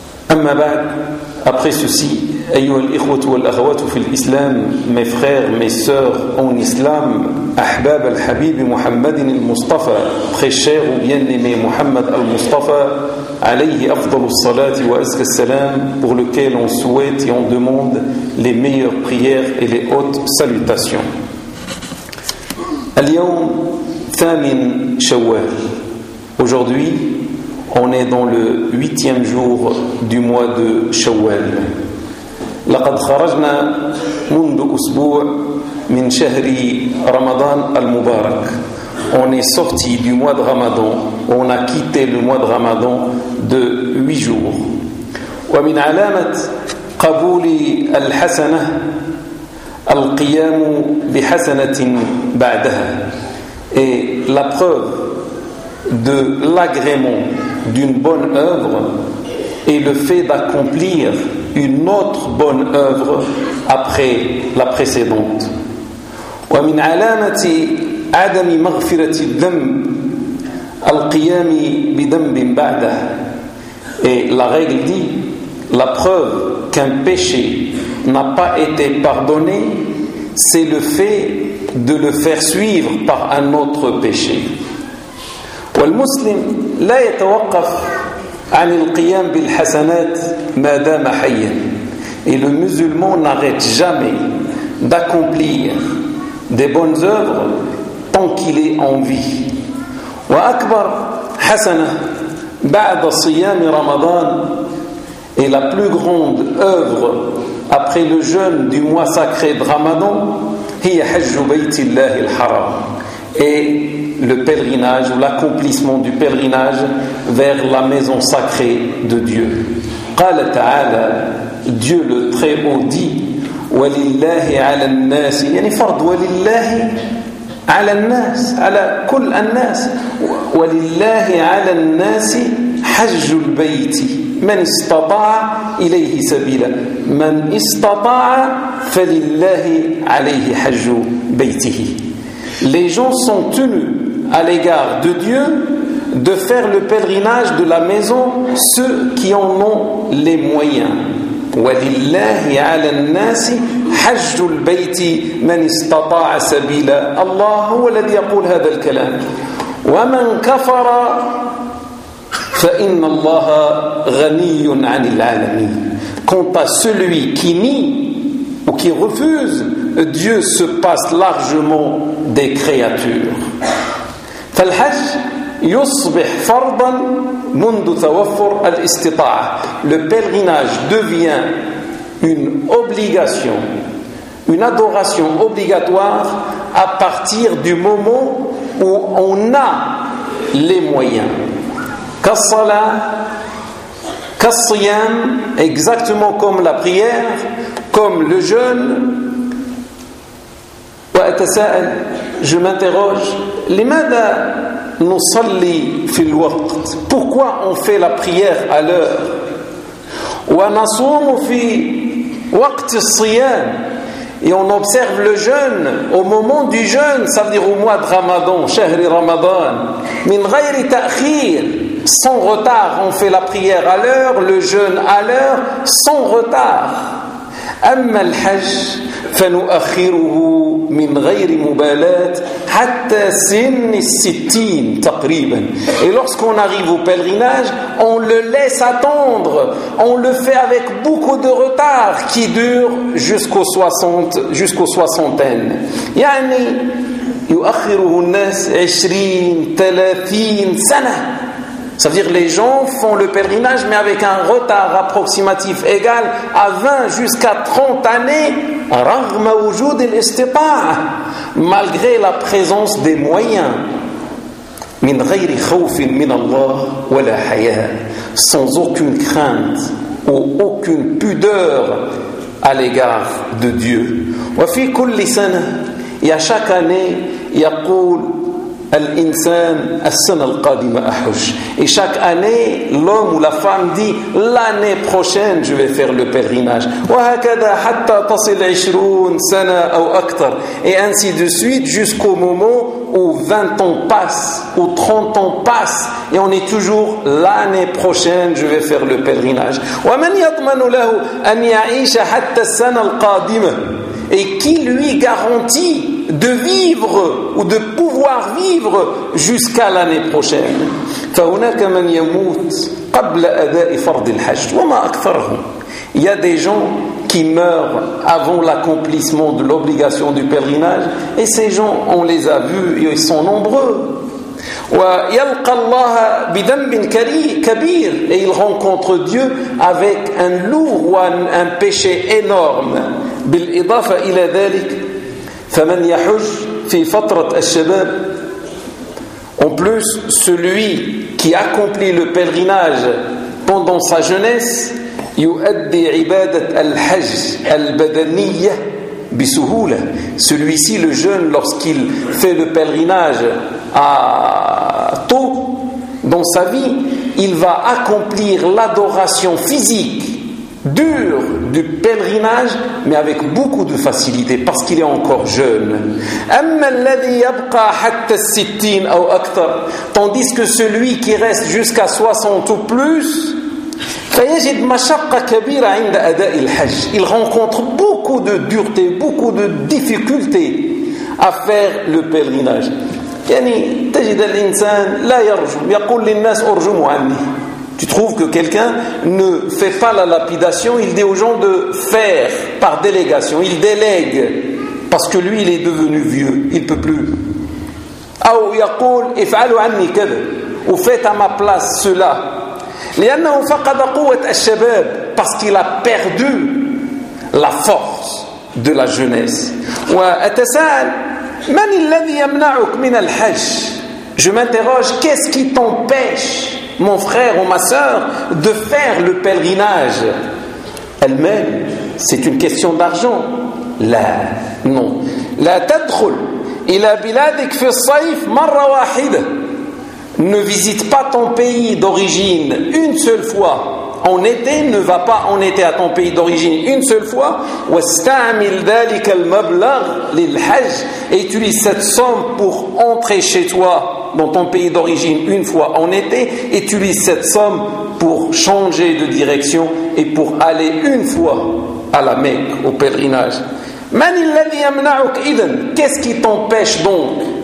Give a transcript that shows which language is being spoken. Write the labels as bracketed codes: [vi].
[ar] Amma ba'd, [fr] après ceci, [ar] ayyuha al-ikhwat wa al-akhawat fi al-islam, [fr] mes frères, mes sœurs en islam, [ar] ahbab al-habib Muhammadin al-Mustafa, [fr] très cher ou bien-aimé Muhammad al-Mustafa, [ar] alayhi afdal al-salati wa azka al-salam, [fr] pour lequel on souhaite et on demande les meilleures prières et les hautes salutations. [ar] Al-yawm thamin shawwal. [fr] Aujourd'hui, on est dans le 8e jour du mois de Shawwal. [ar] لقد خرجنا منذ أسبوع من شهر رمضان المبارك. [fr] On est sorti du mois de Ramadan. On a quitté le mois de Ramadan de 8 jours. [ar] ومن علامة قبول الحسنة القيام بحسنة بعدها. [fr] Et la preuve de l'agrément d'une bonne œuvre est le fait d'accomplir une autre bonne œuvre après la précédente. [ar] ومن علامة عدم مغفرة الذنب القيام بذنب بعده. [fr] Et la règle dit, la preuve qu'un péché n'a pas été pardonné, c'est le fait de le faire suivre par un autre péché. [ar] والمسلم لا يتوقف عن القيام بالحسنات ما دام حيا. [fr] Et le musulman n'arrête jamais d'accomplir des bonnes œuvres tant qu'il est en vie. [ar] وأكبر حسنة بعد صيام رمضان. [fr] Et la plus grande œuvre après le jeûne du mois sacré de Ramadan, [ar] هي حج بيت الله الحرام. [fr] Et le pèlerinage ou l'accomplissement du pèlerinage vers la maison sacrée de Dieu. [ar] قال تعالى, [fr] Dieu le très haut dit, [ar] ولله على الناس, يعني فرض ولله على الناس, على كل الناس, ولله على الناس حج البيت, من استطاع إليه سبيلا, من استطاع فلله عليه حج بيته. [fr] Les gens sont tenus à l'égard de Dieu de faire le pèlerinage de la maison, ceux qui en ont les moyens. [ar] وَلِلَّهِ عَلَى النَّاسِ حَجُّ الْبَيْتِ مَنْ اسْتَطَاعَ سَبِيلًا. Allah هو الذي يقول هذا الكلام. وَمَنْ كَفَرَ فَإِنَّ اللَّهَ غَنِيٌّ عَنِ الْعَالَمِينَ. [fr] Quant à celui qui nie ou qui refuse, Dieu se passe largement des créatures. [ar] فالحج يصبح فرضا منذ توفر الاستطاعة. [fr] Le pèlerinage devient une obligation, une adoration obligatoire à partir du moment où on a les moyens. [ar] كالصلاة كالصيام, [fr] exactement comme la prière, comme le jeûne. [ar] وأتساءل, [fr] je m'interroge, [ar] لماذا نصلي في الوقت, [fr] pourquoi on fait la prière à l'heure, [ar] ونصوم في وقت الصيام, [fr] et on observe le jeûne au moment du jeûne, ça veut dire au mois de Ramadan, [ar] شهر رمضان, من غير تأخير, [fr] sans retard, on fait la prière à l'heure, le jeûne à l'heure, sans retard. [ar] أما الحج فنؤخره من غير مبالات حتى سن الستين تقريبا. [fr] Et lorsqu'on arrive au pèlerinage, on le laisse attendre. On le fait avec beaucoup de retard qui dure jusqu'aux 60, jusqu'aux soixantaines. [ar] يعني يؤخره الناس 20 30 سنة. [fr] Ça veut dire que les gens font le pèlerinage mais avec un retard approximatif égal à 20 jusqu'à 30 années [ar] rarma wujud al-istiqa' [fr] malgré la présence des moyens [ar] min ghayri khawf min Allah wa la haya, [fr] sans aucune crainte ou aucune pudeur à l'égard de Dieu. [ar] Wa fi kulli sana, ya [fr] chaque année [ar] yaqul الإنسان السنة القادمة أحج. [fr] Et chaque année, l'homme ou la femme dit l'année prochaine, je vais faire le pèlerinage. [ar] وهكذا حتى تصل 20 سنة أو أكثر. [fr] Et ainsi de suite jusqu'au moment où 20 ans passent, où 30 ans passent, et on est toujours l'année prochaine, je vais faire le pèlerinage. [ar] ومن يضمن له أن يعيش حتى السنة القادمة. [fr] Et qui lui garantit de vivre ou de pouvoir vivre jusqu'à l'année prochaine. [ar] فهناك من يموت قبل أداء فرض الحج وما أكثرهم. [fr] Il y a des gens qui meurent avant l'accomplissement de l'obligation du pèlerinage, et ces gens, on les a vus, et ils sont nombreux. [ar] ويلقى الله بذنب كبير, [fr] et il rencontre Dieu avec un lourd ou un péché énorme. [ar] بالإضافة إلى ذلك فمن يحج في فترة الشباب. [fr] En plus, celui qui accomplit le pèlerinage pendant sa jeunesse [ar] يؤدي عبادة الحج البدنية بسهولة. [fr] Celui-ci, le jeune, lorsqu'il fait le pèlerinage à tôt dans sa vie, il va accomplir l'adoration physique dur du pèlerinage mais avec beaucoup de facilité parce qu'il est encore jeune. [ar] أما الذي يبقى حتى الستين أو أكثر, [fr] tandis que celui qui reste jusqu'à 60 ou plus, [ar] فيجد مشقة كبيرة عند أداء الحج, [fr] il rencontre beaucoup de dureté, beaucoup de difficultés à faire le pèlerinage. [ar] يعني تجد الإنسان لا يرجو, يقول للناس أرجموا عني. [fr] Tu trouves que quelqu'un ne fait pas la lapidation, il dit aux gens de faire par délégation, il délègue parce que lui il est devenu vieux, il ne peut plus. [ar] أو يقول افعلوا عني كذا, [fr] ou faites à ma place cela. [ar] لأنه فقد قوة الشباب, [fr] parce qu'il a perdu la force de la jeunesse. [ar] وأتساءل من الذي يمنعك من الحج, [fr] je m'interroge, qu'est-ce qui t'empêche mon frère ou ma sœur de faire le pèlerinage? Elle-même, c'est une question d'argent. Là, non. [ar] La tadkhul ila biladik fi ssayf marra wahida. [fr] Ne visite pas ton pays d'origine une seule fois. En été, ne va pas en été à ton pays d'origine une seule fois. [ar] واستعمل ذلك المبلغ للحج. [fr] Et utilise cette somme pour entrer chez toi dans ton pays d'origine une fois en été, et tu utilises cette somme pour changer de direction et pour aller une fois à la Mecque au pèlerinage. [ar] من الذي يمنعك إذن, [fr] qu'est-ce qui t'empêche donc?